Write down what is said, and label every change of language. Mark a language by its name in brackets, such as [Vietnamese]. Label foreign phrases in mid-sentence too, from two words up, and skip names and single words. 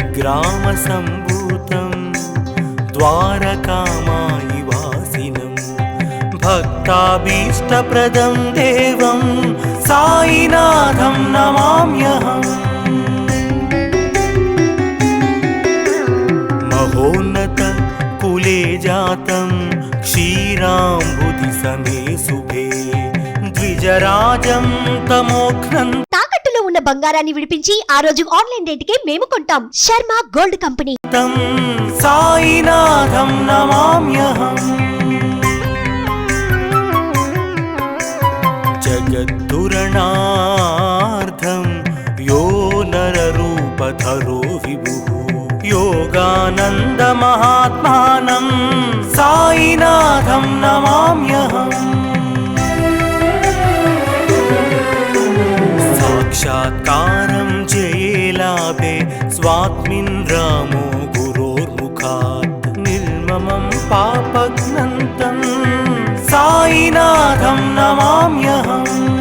[Sanskrit] प्रतिग्रामसम्भूतं द्वारकामायि वासिनं भक्ताभीष्टप्रदं देवं साईनाथं नमाम्यहम्। महोन्नत कुले जातं क्षीराम्बुधिसमे शुभे द्विजराजं तमोघ्नं। [Telugu] తాకట్టులో ఉన్న బంగారాన్ని విడిపించి ఆ రోజు ఆన్లైన్ రేటుకే మేము కొంటాం. శర్మ గోల్డ్ కంపెనీ. [Sanskrit] साईनाथं नमाम्यहम्। जगद्दुरणार्थं यो नररूपधरो विभुः योगानन्द महात्मानं साईनाथं नमाम्यहम्। साक्षात्कारं जयेलाभे स्वात्मिन् रामो गुरोर्मुखात् निर्ममं पापघ्नन्तं साईनाथं नमाम्यहम्।